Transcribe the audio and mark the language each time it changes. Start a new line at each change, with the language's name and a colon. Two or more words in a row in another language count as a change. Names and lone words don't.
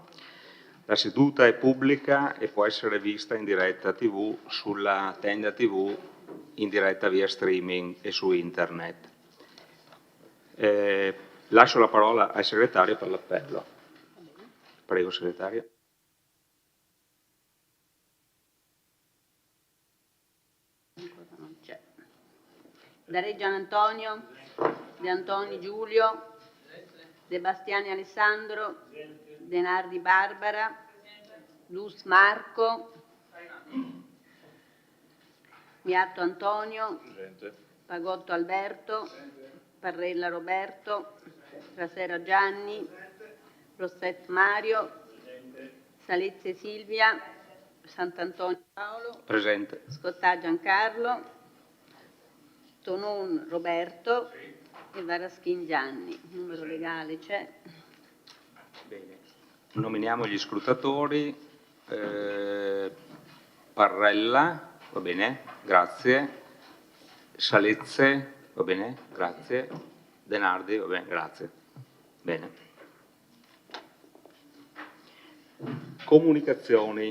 Italian: La seduta è pubblica e può essere vista in diretta TV sulla Tenda TV, in diretta via streaming e su internet. Lascio la parola al segretario per l'appello. Prego, segretario. Da Reggiano Antonio, De Antoni Giulio, De Bastiani Alessandro, De Nardi Barbara, Lus Marco, Miatto Antonio, Pagotto Alberto, Parrella Roberto, Frasera Gianni, Rosset Mario, Salezze Silvia, Sant'Antonio Paolo, presente. Scottà Giancarlo, Tonon Roberto e Varaschin Gianni. Il numero legale c'è. Bene. Nominiamo gli scrutatori. Parrella, va bene, grazie. Salezze, va bene, grazie. De Nardi, va bene, grazie. Bene. Comunicazioni.